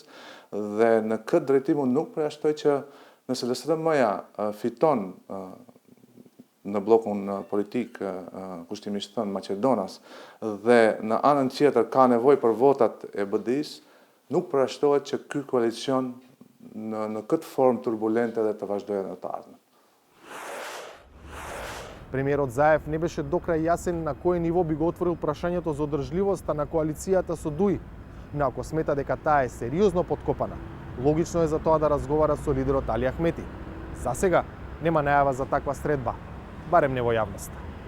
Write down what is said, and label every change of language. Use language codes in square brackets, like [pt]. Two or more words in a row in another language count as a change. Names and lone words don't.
[sq] Dhe në këtë drejtim unë nuk përjashtoj që nëse LSDM-ja fiton në blokun politik, kushtimisht thënë Maqedonas, dhe në anën tjetër ka nevojë për votat e BDI-s, nuk përjashtohet që ky koalicion në këtë formë turbulente dhe të vazhdojë në të ardhmen. [mk] Премиерот Заев не беше до крај јасен на кој ниво би го отворил прашањето за одржливоста на коалицијата со ДУИ, но ако смета дека таа е сериозно подкопана, логично е за тоа да разговара со лидерот Али Ахмети. За сега нема најава за таква средба, барем не во јавноста.